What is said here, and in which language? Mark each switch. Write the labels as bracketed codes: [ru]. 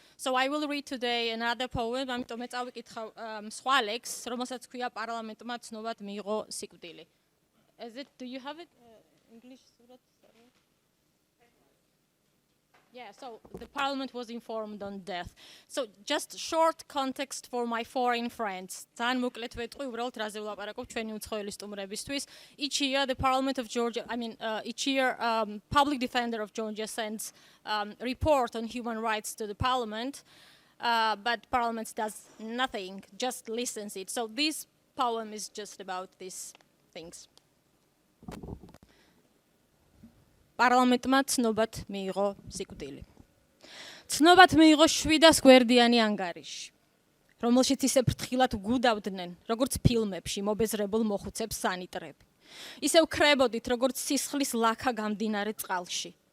[en] So I will read today another poem. [ka] ამიტომ მე წავიკითხა სხვა ლექსს, რომელსაც ქვია პარლამენტმა ცნობად მიიღო სიკვდილი. [en] Do you have it? English? Yeah, so the parliament was informed on death. So just short context for my foreign friends. [ka] ძალიან მოკლედ ვეტყვი უბრალოდ რაზე ვლაპარაკობ ჩვენი უცხოელი სტუმრებისთვის. [en] Each year the parliament of Georgia, each year public defender of Georgia sends report on human rights to the parliament, but parliament does nothing, just listens it. So this poem is just about these things. [ka] პარლამენტმა ცნობად მიიღო სიკვდილი. ცნობად მიიღო 700 გვერდიანი ანგარიში, რომელშიც ისე ფრთხილად გუდავდნენ, როგორც ფილმებში მობეზრებულ მოხუცებს სანიტრები. ისევ ქრებოდით, როგორც სისხლის ლაქა გამდინარე წყალში.